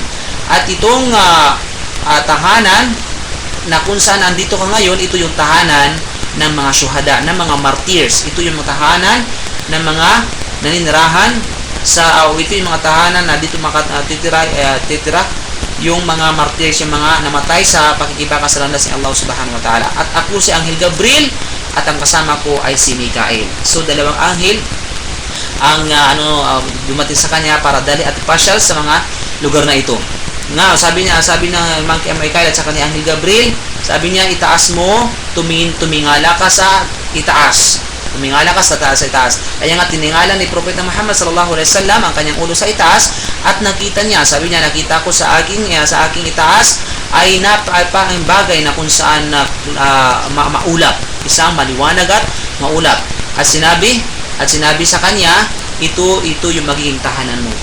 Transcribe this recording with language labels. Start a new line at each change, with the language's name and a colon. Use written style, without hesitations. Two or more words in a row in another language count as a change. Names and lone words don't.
Filipino: At itong tahanan na kung saan andito ka ngayon, ito yung tahanan ng mga syuhada, ng mga martyrs. Ito yung mga tahanan ng mga naninirahan ito yung mga tahanan na dito titira yung mga martyrs, yung mga namatay sa pakikibaka sa landas ni Allah
Arabic: سبحانه وتعالى.
Filipino: At ako si Anghel Gabriel, at ang kasama ko ay si Mikael. So dalawang anghel ang dumating sa kanya para dali at pasyal sa mga lugar na ito. Sabi ng Mikael at saka ni Anghel Gabriel, sabi niya, itaas mo, tumingala ka sa itaas. Tumingala ka sa itaas. Kaya nga tiningala ni Propeta Muhammad
Arabic: صلى الله عليه وسلم
Filipino: ang kanyang ulo sa itaas, at nakita niya, sabi niya, nakita ko sa aking itaas ay napakang bagay na kung saan maulap, isang maliwanag at maulap. At sinabi sa kanya, ito yung magiging tahanan mo.